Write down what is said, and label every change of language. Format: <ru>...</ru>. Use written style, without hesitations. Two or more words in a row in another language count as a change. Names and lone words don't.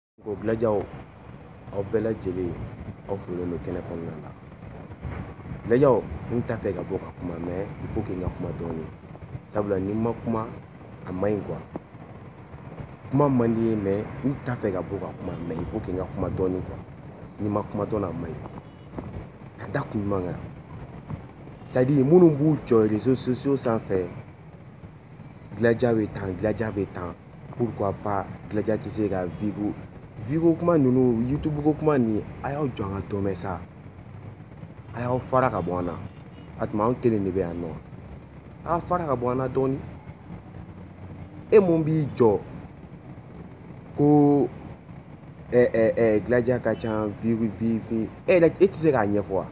<bm>Ko Gladiaw aw bɛɛ lajɛlen aw folen don kɛnɛ kɔnɔna la. Gladiaw n t'a fɛ ka bɔ ka kuma</bm> <fr>mais il faut que</fr> <bm>n ka kuma dɔɔni. Sabula ni ma kuma a man ɲi quoi. Kuma man di ye mais n t'a fɛ ka bɔ ka kuma</bm> <fr>mais il faut que</fr> <bm>n ka kuma dɔɔni quoi. Ni ma kuma dɔɔni a man ɲi. Ka da kun jumɛn kan?</bm> <fr>C'est à dire</fr> <bm>minnu b'u jɔ</bm> <fr>réseaux sociaux</fr> <bm>sanfɛ Gladiaw bɛ tan Gladiaw bɛ tan</bm> <fr>pourquoi pas</fr> <bm>Gladiaw tɛ se ka Vigo kuma ninnu YouTube ko kuma nin a y'aw jɔ an ka dɔn mɛn sa. A y'aw fara ka bɔ an na. A tuma anw kelen de bɛ yan nɔ. A y'aw fara ka bɔ an na dɔɔni. E mun b'i jɔ ko Gladiaw ka ca Vigo e tɛ se k'a ɲɛfɔ wa?</bm>